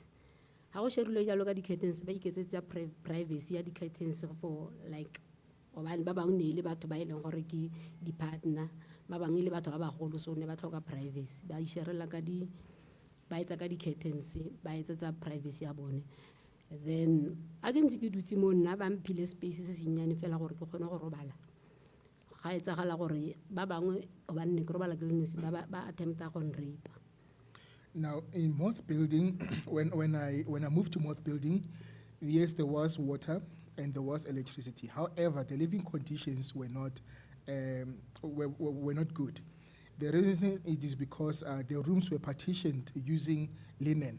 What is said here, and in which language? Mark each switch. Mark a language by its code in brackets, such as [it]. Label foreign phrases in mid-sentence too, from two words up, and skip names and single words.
[tn] Ha go sherilwe jalo ka di-curtains ba iketsetsa privacy ya di-curtains [en] for like [tn] gobane ba bangwe ne le batho ba e leng gore ke di-partner, ba bangwe le batho ba bagolo, so ne ba tlhoka privacy, ba isherela ba etsa ka di-curtains, ba etsetsa privacy ya bone. Then a ke ntse ke dutse mo nna ba mphile space se senyane fela gore ke kgone go robala. Ga etsagala gore ba bangwe gobane ne ke robala ke le nosi ba attempta go nrape. [en] Now in Moth Building, when I moved to Moth Building, yes, there was water and there was electricity. However, the living conditions were not good. The reason it is because the rooms were partitioned using linen.